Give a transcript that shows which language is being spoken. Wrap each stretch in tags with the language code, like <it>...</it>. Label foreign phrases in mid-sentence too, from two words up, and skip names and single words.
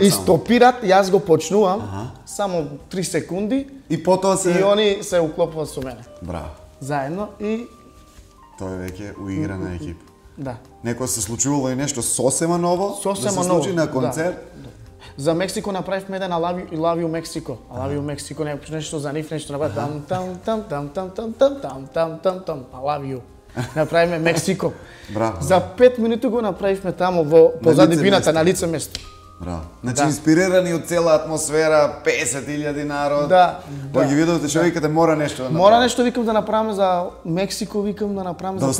<mk>И стопират, јас го почнувам, само 3 секунди. И потоа и они се уклопуваат со мене. Браво. Заедно и тоа е веќе уиграна екипа. Да. Некој се случувало и нешто сосема ново, да се случи на концерт. Да. За Мексико направивме еден</mk> <en>I love you Mexico. I love you Mexico,</en> <mk>нешто за нив, нешто направи там</mk> <en>I love you.</en> <mk>Направиме Мексико. Браво. За 5 минути го направивме таму во позади бината на лице место. Браво. Значи инспирирани од цела атмосфера, 50.000 народ. Да. Ги видовте што викате мора нешто да направиме. Мора нешто викам да направиме за Мексико, викам да направиме за</mk>